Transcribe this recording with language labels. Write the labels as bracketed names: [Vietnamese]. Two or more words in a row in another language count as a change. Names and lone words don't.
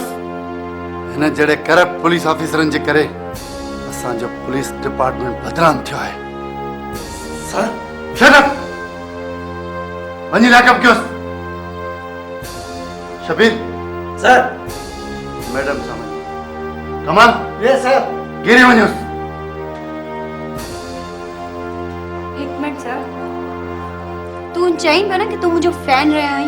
[Sindhi] हिन जहिड़े करप्ट पुलिस ऑफिसरनि जे करे असांजो पुलिस डिपार्टमेंट बदनाम थियो आहे। [English] shut up, [Sindhi] वञी लाइक़ु कयोसि। शबीर सर। मैडम सामने कमाल [English] yes sir. [Sindhi] गिरी वञोसि। [Hindi] एक मिनट [Sindhi] सर, तू चईं पियो न कि तू मुंहिंजो फैन रहियो आहीं।